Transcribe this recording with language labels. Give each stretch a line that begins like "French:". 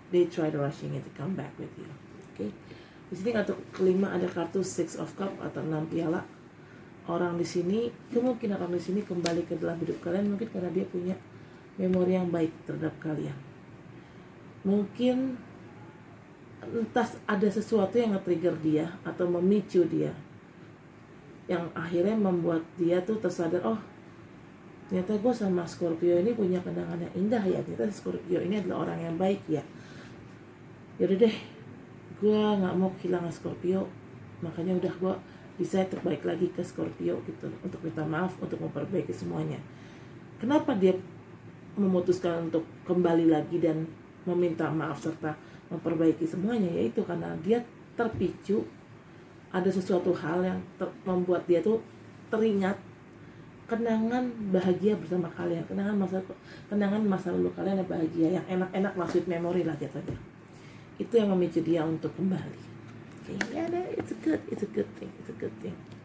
English: They try rushing it to come back with you.
Indonesian: Okay. Di sini kartu kelima ada kartu Six of Cup atau 6 piala. Orang di sini, kemungkinan orang di sini kembali ke dalam hidup kalian mungkin karena dia punya memori yang baik terhadap kalian. Mungkin entah ada sesuatu yang nge-trigger dia atau memicu dia, yang akhirnya membuat dia tuh tersadar, oh ternyata gue sama Scorpio ini punya kenangan yang indah ya, ternyata Scorpio ini adalah orang yang baik ya. Yaudah deh, gue gak mau kehilangan Scorpio, makanya udah gue decide terbaik lagi ke Scorpio gitu, untuk minta maaf, untuk memperbaiki semuanya. Kenapa dia memutuskan untuk kembali lagi dan meminta maaf serta memperbaiki semuanya? Yaitu karena dia terpicu, ada sesuatu hal yang membuat dia tuh teringat kenangan bahagia bersama kalian, kenangan masa lalu kalian yang bahagia, yang enak-enak lah, sweet memory lah jatuhnya. Itu yang memicu dia untuk kembali.
English: Okay, yeah, it's a good thing.